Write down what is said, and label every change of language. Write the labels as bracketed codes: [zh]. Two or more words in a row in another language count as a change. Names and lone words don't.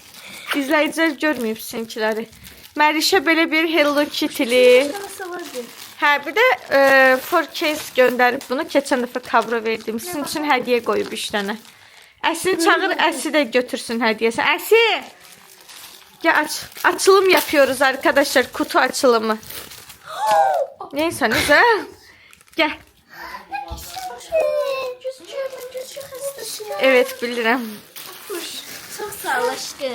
[az] İzləyicilər görməyib sizinkiləri. Mərişə belə bir Hello Kitty-li. Hə, bir də 4case göndərib bunu. Keçən dəfə kabro verdim. Sizin üçün hədiyyə qoyub 3 dənə. Əsini çağır, Əsi də götürsün hədiyyəsini. Əsi! [tr] Gel açılım yapıyoruz arkadaşlar. Kutu açılımı. Neyse neyse. Gel. Evet bilirim. Çok sağ ol aşkım.